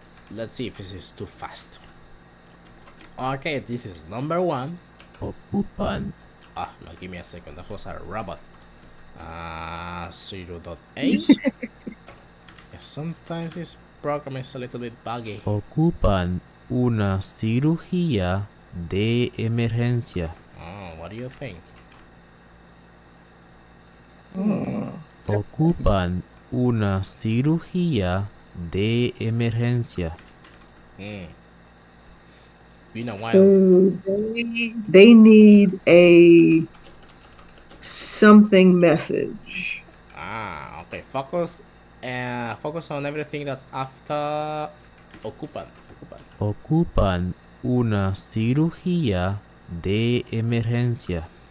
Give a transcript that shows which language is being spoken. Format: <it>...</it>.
<en>Let's see if this is too fast. Okay, this is number one.</en> <es>Ocupan.</es> <en>No, give me a second. That was a robot. 0.8. Yeah, sometimes this program is a little bit buggy.</en> <es>Ocupan una cirugía de emergencia.</es> <en>Oh, what do you think?</en> <es>Ocupan una cirugía de emergencia.</es> <en>It's been a while. So they need a something message. Okay. Focus on everything that's after ocupan.</en> <es>Ocupan una cirugía de emergencia.</es>